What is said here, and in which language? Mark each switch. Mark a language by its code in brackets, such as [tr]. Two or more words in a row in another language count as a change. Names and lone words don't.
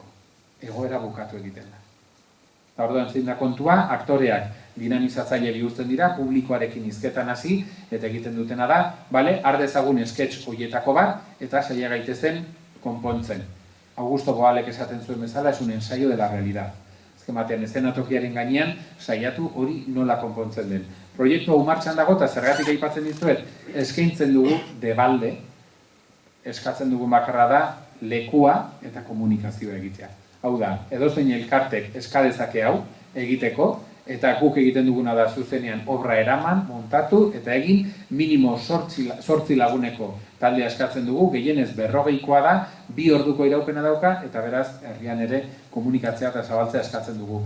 [eu] Egoera bukatu egiten da. Eta orduan zein da kontua, aktoreak dinamizatzaile bihurtzen dira, publikoarekin hizketan hasi, eta egiten dutena da, har dezagun sketch horietako bat, eta saia gaitezen konpontzen. Augusto Boalek esaten zuen bezala, [es] es un ensayo de la realidad. [eu] Azken batean, eszenatokiaren gainean, saiatu hori nola konpontzen den. Proiektu hau martxan dago, eta zergatik aipatzen dizuet, eskaintzen dugu debalde, eskatzen dugu bakarra da, lekua eta komunikazioa egitea. Hau da, edozein elkartek eskadezake hau egiteko, eta guk egiten duguna da zuzenean obra eraman, montatu, eta egin minimo 8 laguneko taldea eskatzen dugu, gehienez 40koa da, 2 orduko iraupena dauka, eta beraz, herrian ere komunikatzea eta zabaltzea eskatzen dugu.